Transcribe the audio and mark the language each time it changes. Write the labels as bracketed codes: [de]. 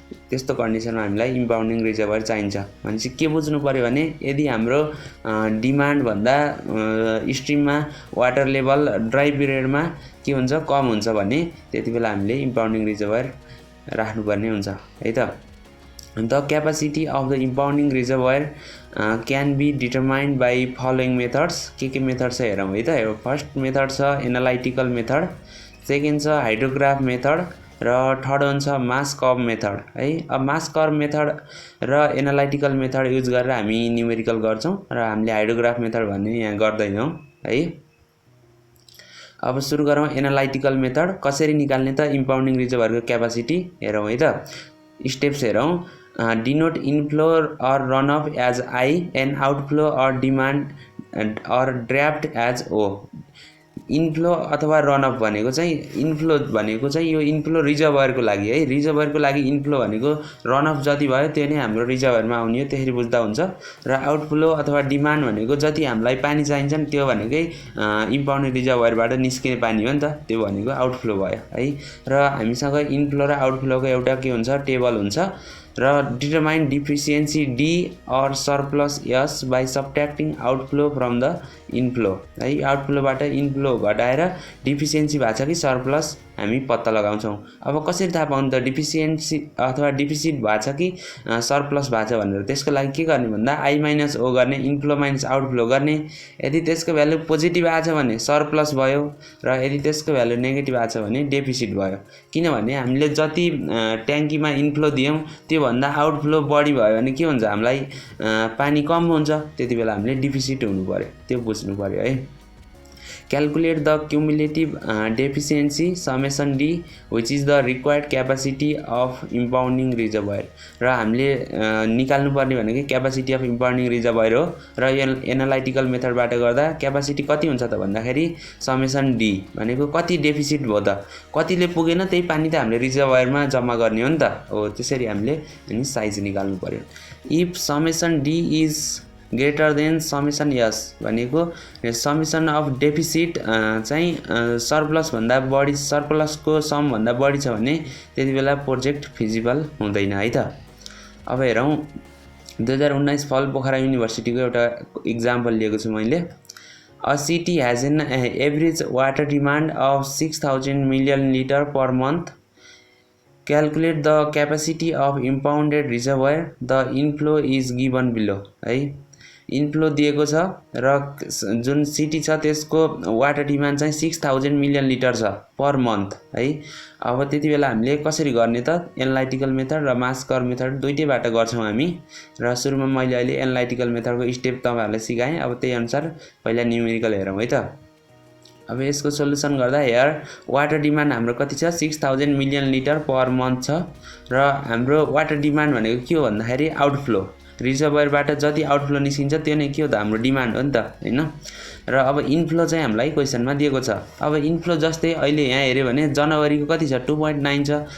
[ne] त्यस्तो कन्डिसनमा हामीलाई इम्पाउन्डिङ रिजर्भर चाहिन्छ। भनेपछि के बुझ्नु पर्यो भने यदि हाम्रो डिमान्ड भन्दा स्ट्रिममा वाटर लेभल ड्राई पिरियडमा के हुन्छ कम हुन्छ भने त्यतिबेला हामीले इम्पाउन्डिङ रिजर्भर राख्नुपर्ने हुन्छ है त। [en] The capacity of the impounding reservoir can be determined by following methods। [ne] के मेथड छ हेरौँ है त। फर्स्ट मेथड छ एनालाइटिकल मेथड, सेकेन्ड छ हाइड्रोग्राफ मेथड र थर्ड हुन्छ मास कर्व मेथड है। अब मास कर्व मेथड र एनालाइटिकल मेथड युज गरेर हामी न्युमेरिकल गर्छौं र हामीले हाइड्रोग्राफ मेथड भन्ने यहाँ गर्दैनौं है। अब सुरु गरौँ एनालाइटिकल मेथड। कसरी निकाल्ने त इम्पाउन्डिङ रिजर्भरको क्यापासिटी हेरौँ है त। स्टेप्स हेरौँ। [en] denote inflow or runoff as I and outflow or demand or draft as O। [ne] Inflow अथवा रनअफ भनेको चाहिँ इन्फ्लो भनेको चाहिँ यो इन्फ्लो रिजर्भरको लागि है। रिजर्भरको लागि इन्फ्लो भनेको रनअफ जति भयो त्यो नै हाम्रो रिजर्भरमा आउने हो, त्यसरी बुझ्दा हुन्छ। र आउटफ्लो अथवा डिमान्ड भनेको जति हामीलाई पानी चाहिन्छ नि त्यो भनेकै इम्पाउन्डिङ रिजर्भरबाट निस्किने पानी हो नि त, त्यो भनेको आउटफ्लो भयो है। र हामीसँग इन्फ्लो र आउटफ्लोको एउटा के हुन्छ टेबल हुन्छ र [en] determine deficiency D और surplus S by subtracting outflow from the inflow [ne] है। आउटफ्लोबाट इनफ्लो घटाएर डिफिसियन्सी भएको छ कि सरप्लस हामी पत्ता लगाउँछौं। अब कसरी थाहा पाउनु त डिफिसियन्सी अथवा डिफिसिट भएको छ कि सरप्लस भएको छ भनेर? त्यसको लागि के गर्ने भन्दा आई माइनस ओ गर्ने, इनफ्लो माइनस आउटफ्लो गर्ने। यदि त्यसको भ्यालु पोजिटिभ आछ भने सरप्लस भयो र यदि त्यसको भ्यालु नेगेटिभ आछ भने डेफिसिट भयो। किनभने हामीले जति ट्याङ्कीमा इनफ्लो दियौं त्यो भन्दा आउटफ्लो बढी भयो भने के हुन्छ हामीलाई पानी कम हुन्छ, त्यतिबेला हामीले डिफिसिट हुनु पर्यो, त्यो बुझ्नु पर्यो है। [en] Calculate the cumulative deficiency summation D which is the required capacity of impounding reservoir। [ne] र हामीले निकाल्नु पर्ने भनेको क्यापासिटी अफ इम्पाउन्डिङ रिजर्भर हो र एनालाइटिकल मेथडबाट गर्दा क्यापासिटी कति हुन्छ त भन्दाखेरि समेसन डी भनेको कति डेफिसिट भयो त, कतिले पुगेन त्यही पानी त हामीले रिजर्भरमा जम्मा गर्ने हो नि त। हो त्यसरी हामीले अनि साइज निकाल्नु पर्यो। [en] if summation D is greater than summation S [ne] भनेको समेसन अफ डेफिसिट चाहिँ सरप्लस भन्दा बढी, सरप्लसको सम भन्दा बढी छ भने त्यतिबेला प्रोजेक्ट फिजिबल हुँदैन है त। अब हेरौँ 2019 फल पोखरा युनिभर्सिटीको एउटा इक्जाम्पल लिएको छु मैले। [en] A city has an average water demand of 6000 million litre per month. Calculate the capacity of impounded reservoir, the inflow is given below है। [ne] इन्फ्लो दिएको छ र जुन सिटी छ त्यसको वाटर डिमान्ड चाहिँ 6000 मिलियन लिटर छ पर मन्थ है। अब त्यतिबेला हामीले कसरी गर्ने त एनालाइटिकल मेथड र मास कर्व मेथड दुईटैबाट गर्छौं हामी। र सुरुमा मैले अहिले एनालाइटिकल मेथडको स्टेप तपाईहरुलाई सिकाएँ। अब त्यही अनुसार पहिला न्युमेरिकल हेरौँ है त। अब यसको सोलुसन गर्दा हेयर वाटर डिमान्ड हाम्रो कति छ 6000 मिलियन लिटर पर मन्थ छ र हाम्रो वाटर डिमान्ड भनेको के हो भन्दाखेरि आउटफ्लो। रिजर्भयरबाट जति आउटफ्लो निस्किन्छ त्यो नै के हो त हाम्रो डिमान्ड हो नि त हैन। र अब इनफ्लो चाहिँ हामीलाई क्वेसनमा दिएको छ। अब इनफ्लो जस्तै अहिले यहाँ हेर्यो भने जनवरीको कति छ 2.9 छ।